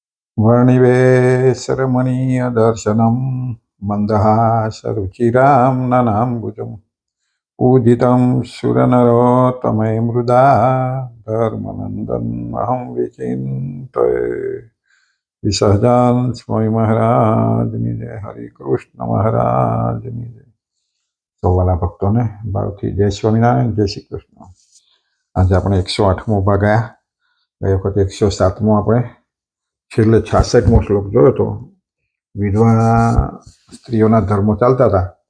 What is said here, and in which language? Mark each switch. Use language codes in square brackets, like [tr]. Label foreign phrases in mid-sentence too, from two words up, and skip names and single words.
[sa] वर्णिवेशरमणीयदर्शनं मन्दहासरुचिरां ननाम्बुजं पूजितं सुरनरोत्तमे मृदा धर्मनन्दन् अहं विचिन्तये विसहजान [gu] स्वामी महाराजની જય હરે કૃષ્ણ મહારાજની જય સૌવાલા ભક્તોને ભાવથી જય સ્વામિનારાયણ જય શ્રી કૃષ્ણ. આજે આપણે 108મો ભાગ ગયા. ગઈ વખતે 107મો આપણે છેલ્લે 66મો શ્લોક જોયો હતો. વિધવા સ્ત્રીઓના ધર્મો ચાલતા હતા.